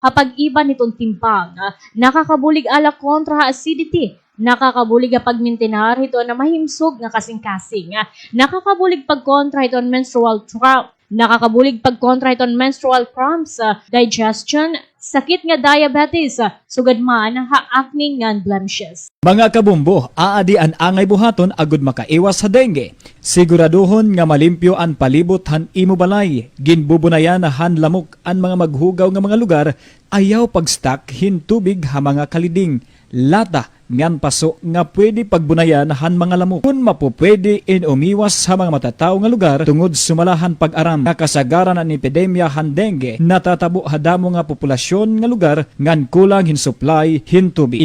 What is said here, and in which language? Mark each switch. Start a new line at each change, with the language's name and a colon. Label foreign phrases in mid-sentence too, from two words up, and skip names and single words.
Waray: hapag iba nitong timpang. Nakakabulig ala kontra acidity. Nakakabulig pag mintinar ito na mahimsog nga kasing-kasing. Nakakabulig pag kontra ito
English: menstrual cramp.
Waray: Nakakabulig pag kontra ito
English: menstrual cramps,
Waray: digestion, sakit nga diabetes, sugad man ha-acne nga blemishes. Mga kabumbo, aadian angay buhaton agud makaiwas sa dengue. Siguraduhon nga malimpyo ang palibot han imo balay. Ginbubunayan han lamok ang mga maghugaw nga mga lugar, ayaw pag-stock hin tubig ha mga kaliding. Lata ngan paso nga pwede pagbunayan han mga lamok. Kung mapupwede in umiwas sa mga matatao nga lugar tungod sumalahan pag-aram nakasagaran ang epidemya han dengue, natatabo hadamo nga populasyon nga lugar ngan kulang hin supply hin tubig.